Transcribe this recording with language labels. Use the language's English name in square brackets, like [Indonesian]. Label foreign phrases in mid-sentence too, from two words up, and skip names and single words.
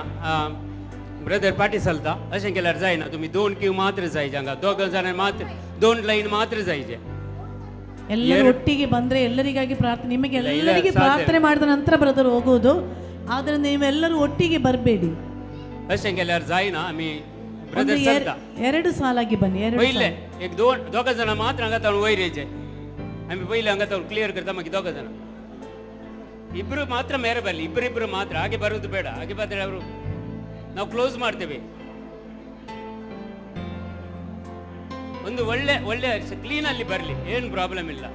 [Konkani] ब्रदर पाटी चलता अशें केल्यार जायना. तुमी 2 क्यू मात्र जायचे. हांगा 2 जाणां मात्र 2 लाईन मात्र जायचे. [Kannada] ಎಲ್ಲರೂ ಒಟ್ಟಿಗೆ ಬಂದ್ರೆ ಎಲ್ಲರಿಗಾಗಿ ಪ್ರಾರ್ಥನೆ, ನಿಮಗೆ ಎಲ್ಲರಿಗೆ ಪ್ರಾರ್ಥನೆ ಮಾಡಿದ ನಂತರ ಬ್ರದರ್ ಹೋಗೋದು. ಆದ್ರೆ ನೀವೆಲ್ಲರೂ ಒಟ್ಟಿಗೆ ಬರಬೇಡಿ. [Konkani] अशें केल्यार जायना. आमी ब्रदर चलता [Kannada] ಎರಡು ಸಾಲಾಗಿ ಬನ್ನಿ. [Konkani] पहिले एक 2 जाणां मात्र हांगा तावन वयर येचे. आमी पहिले हांगा तावन क्लियर करता. मागीर 2 जाणां [Kannada] ಇಬ್ರು ಮಾತ್ರ ಮೇರೆ ಬರಲಿ. ಇಬ್ಬರಿಬ್ರು ಮಾತ್ರ, ಹಾಗೆ ಬರೋದು ಬೇಡ. ಹಾಗೆ ಬಂದರೆ ಅವರು ನಾವು ಕ್ಲೋಸ್ ಮಾಡ್ತೇವೆ. ಒಂದು ಒಳ್ಳೆ ಒಳ್ಳೆ ಕ್ಲೀನ್ ಅಲ್ಲಿ ಬರಲಿ, ಏನು ಪ್ರಾಬ್ಲಮ್ ಇಲ್ಲ.